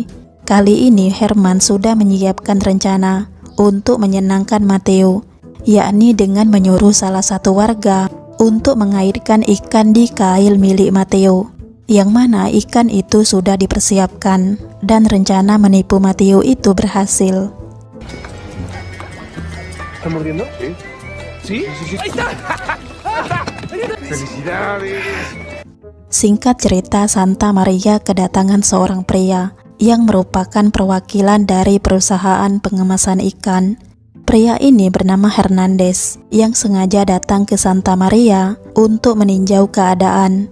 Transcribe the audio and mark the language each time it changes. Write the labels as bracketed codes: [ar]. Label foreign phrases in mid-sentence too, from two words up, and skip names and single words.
[id] Kali ini Herman sudah menyiapkan rencana untuk menyenangkan Mateo, yakni dengan menyuruh salah satu warga untuk mengaitkan ikan di kail milik Mateo, yang mana ikan itu sudah dipersiapkan, dan rencana menipu Mateo itu berhasil. [es] ¿Está mordiendo? ¿Sí? Sí. ¡Ahí está! ¡Felicidades! [id] Singkat cerita, Santa Maria kedatangan seorang pria yang merupakan perwakilan dari perusahaan pengemasan ikan. Pria ini bernama Hernandez yang sengaja datang ke Santa Maria untuk meninjau keadaan.